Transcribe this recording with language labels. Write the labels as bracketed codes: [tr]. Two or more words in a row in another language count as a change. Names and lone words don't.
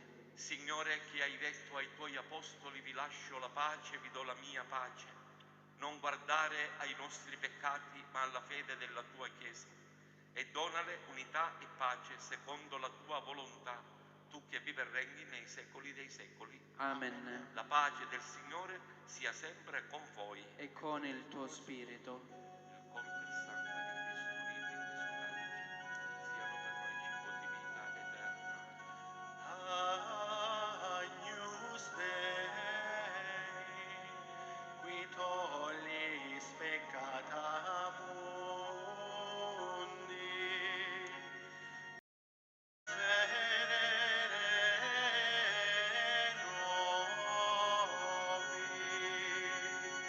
[it] Signore, che hai detto ai tuoi apostoli: vi lascio la pace, vi do la mia pace, non guardare ai nostri peccati ma alla fede della tua Chiesa, e donale unità e pace secondo la tua volontà, tu che vivi e regni nei secoli dei secoli. Amen. La pace del Signore sia sempre con voi. E con il tuo spirito. Il corpo e il sangue di Cristo uniti in questo calice siano per noi cibo di vita eterna. [la] Agnus Dei, qui tollis peccata mundi, miserere nobis.